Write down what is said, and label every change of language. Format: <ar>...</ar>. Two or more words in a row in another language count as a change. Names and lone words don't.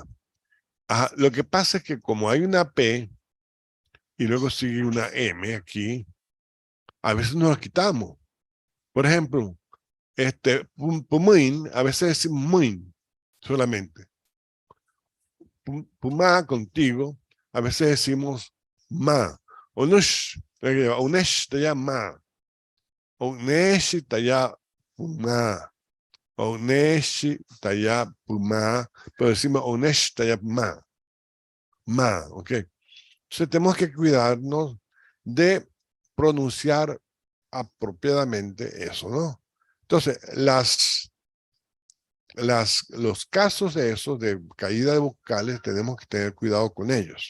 <es>Lo que pasa es que como hay una P y luego sigue una M aquí, a veces nos la quitamos. Por ejemplo, pumuin, a veces decimos muin solamente. Pumá, contigo, a veces decimos ma. Onush, taya ma. Onesh, taya pumá. Onesh, taya pumá. Pero decimos onesh, taya ma. Ma, ¿ok? Entonces tenemos que cuidarnos de pronunciar apropiadamente eso, ¿no? Entonces, los casos de esos, de caída de vocales, tenemos que tener cuidado con ellos.</es>